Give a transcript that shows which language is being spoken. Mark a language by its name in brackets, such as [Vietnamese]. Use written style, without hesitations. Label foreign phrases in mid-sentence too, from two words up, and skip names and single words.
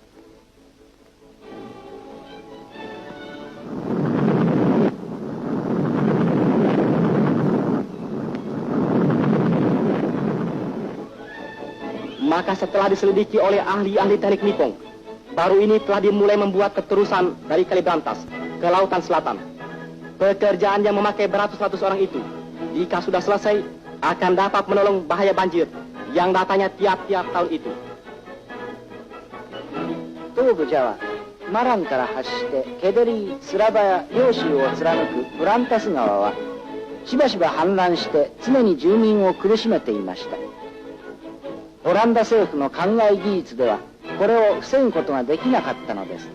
[Indonesian] Maka setelah diselidiki oleh ahli-ahli teknik Nippon, baru ini telah dimulai membuat keterusan dari Kali Berantas ke Lautan Selatan. Pekerjaan yang memakai beratus-ratus orang itu, jika sudah selesai, akan dapat menolong bahaya banjir yang datanya tiap-tiap tahun itu. [Japanese] 東部ジャワ、マランから発してケデリー、スラバヤ、両州を貫くブランタス川はしばしば氾濫して常に住民を苦しめていました。オランダ政府の灌漑技術ではこれを防ぐことができなかったのです。